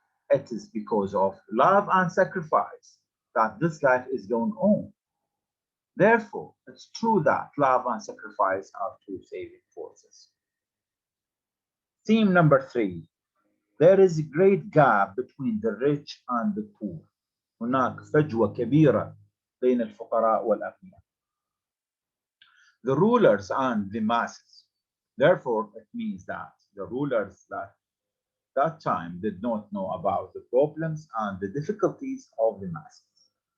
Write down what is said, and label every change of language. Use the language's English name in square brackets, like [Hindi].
[English] It is because of love and sacrifice that this life is going on. Therefore, it's true that love and sacrifice are two saving forces. Theme number three, there is a great gap between the rich and the poor. [Arabic] هناك فجوة كبيرة بين الفقراء والأغنياء. [English] The rulers and the masses. Therefore, it means that the rulers at that time did not know about the problems and the difficulties of the masses.